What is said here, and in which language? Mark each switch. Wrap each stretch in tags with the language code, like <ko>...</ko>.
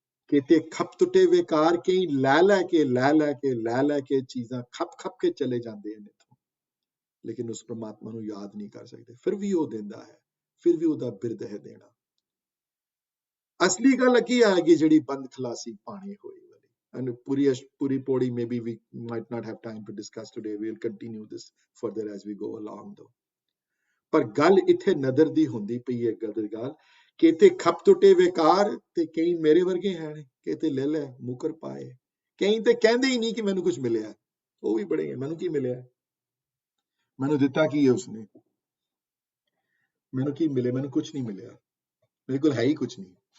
<pa>ਕਿਤੇ ਖੱਪ ਟੁੱਟੇ ਵੇਕਾਰ, ਕਈ ਲੈ ਕੇ ਚੀਜ਼ਾਂ ਖੱਪ ਕੇ ਚਲੇ ਜਾਂਦੇ ਹਨ ਇੱਥੋਂ, ਲੇਕਿਨ ਉਸ ਪ੍ਰਮਾਤਮਾ ਨੂੰ ਯਾਦ ਨਹੀਂ ਕਰ ਸਕਦੇ। ਫਿਰ ਵੀ ਉਹ ਦਿੰਦਾ ਹੈ, ਫਿਰ ਵੀ ਉਹਦਾ ਬਿਰਦ ਹੈ ਦੇਣਾ। ਅਸਲੀ ਗੱਲ ਕੀ ਆਏਗੀ ਜਿਹੜੀ ਬੰਦ ਖਲਾਸੀ ਪਾਣੀ ਹੋਈ ਵਾਲੀ।</pa> <en>And puri podi maybe we might not have time to discuss today. We'll continue this further as we go along though.</en> <pa>ਪਰ ਗੱਲ ਇੱਥੇ ਨਦਰ ਦੀ ਹੁੰਦੀ ਪਈ ਹੈ, ਗੱਲ ਕਿਤੇ ਖੱਪ ਟੁੱਟੇ ਵੇਕਾਰ, ਤੇ ਕਈ ਮੇਰੇ ਵਰਗੇ ਹਨ, ਕਿਤੇ ਲੈ ਮੁਕਰ ਪਾਏ। ਕਈ ਤੇ ਕਹਿੰਦੇ ਹੀ ਨਹੀਂ ਕਿ ਮੈਨੂੰ ਕੁਝ ਮਿਲਿਆ, ਉਹ ਵੀ ਬੜੇ ਹੈ, ਮੈਨੂੰ ਕੀ ਮਿਲਿਆ, ਮੈਨੂੰ ਦਿੱਤਾ ਕੀ ਹੈ ਉਸਨੇ, ਮੈਨੂੰ ਕੀ ਮਿਲੇ, ਮੈਨੂੰ ਕੁਝ ਨਹੀਂ ਮਿਲਿਆ, ਮੇਰੇ ਕੋਲ ਹੈ ਹੀ ਕੁਝ ਨਹੀਂ।</pa>